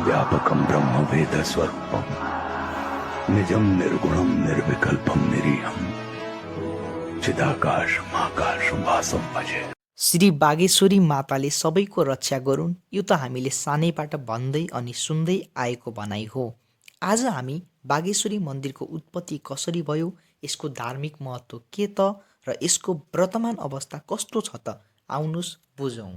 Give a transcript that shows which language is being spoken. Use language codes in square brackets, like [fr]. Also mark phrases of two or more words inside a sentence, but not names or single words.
[sa] व्यापकं ब्रह्मवेदस्वरूपं निजं निर्गुणं निर्विकल्पं निरीहं चिदाकाशमाकाशं वासं भजे। [ne] श्री बागेश्वरी माताले सबैको रक्षा गरून्, यो त हामीले सानैबाट भन्दै अनि सुन्दै आएको भनाइ हो। आज हामी बागेश्वरी मन्दिरको उत्पत्ति कसरी भयो, यसको धार्मिक महत्त्व के त र यसको वर्तमान अवस्था कस्तो छ त, आउनुहोस् बुझौँ।